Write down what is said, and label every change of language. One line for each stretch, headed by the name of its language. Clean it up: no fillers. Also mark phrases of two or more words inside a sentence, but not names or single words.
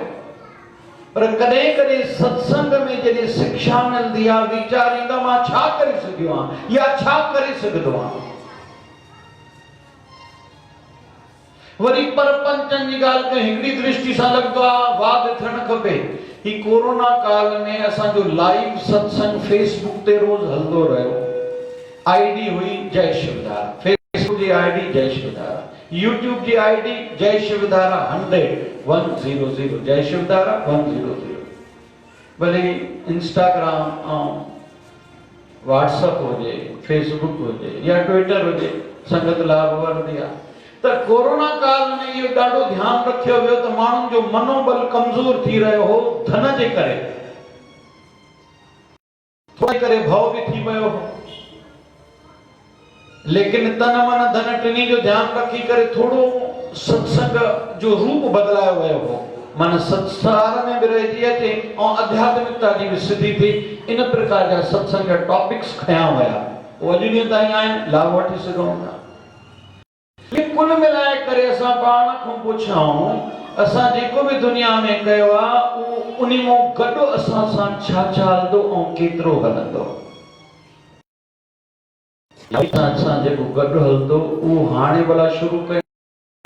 Sindhi: पर कॾहिं कॾहिं सत्संग में जॾहिं शिक्षा मिलंदी आहे, वीचार ईंदा मां छा करे सघियो आहियां या छा करे सघंदो आहियां। वरी परपंचन जी ॻाल्हि कयूं, हिकिड़ी दृष्टि सां लॻंदो आहे वाद थियणु खपे। ही कोरोना काल में असांजो लाइव सत्संग फेसबुक ते रोज़ हलंदो रहियो। आईडी हुई जय शिवधारा, फेसबुक जी आईडी जय शिवधारा, यूट्यूब जी आईडी जय शिवधारा 100 जय शिवधारा 100। भले इंस्टाग्राम ऐं व्हाट्सएप हुजे, फेसबुक हुजे या ट्विटर हुजे, संगत लाभ वरदी आहे। त कोरोना काल में इहो ॾाढो ध्यानु रखियो वियो त माण्हुनि जो मनोबल कमज़ोर थी रहियो हो धन जे करे, थोरे करे भउ बि थी वियो हो। लेकिन तन मन धन टिनी जो ध्यानु रखी करे थोरो सत्संग जो रूप बदलायो वियो हो। मन संसार में भी रहिजी अचे ऐं आध्यात्मिकता जी भी सिद्धि थी। इन प्रकार जा सत्संग जा टॉपिक्स खया विया, उहो अॼु ॾींहं ताईं आहिनि, लाभ वठी सघूं था। कुल मिलाए करे असां पाण खां पुछूं असां जेको भी दुनिया में कयो आहे उहो उन मां गॾु असां सां छा छा हलंदो ऐं केतिरो हलंदो। असां जेको गॾु हलंदो उहो हाणे भला शुरू कयो।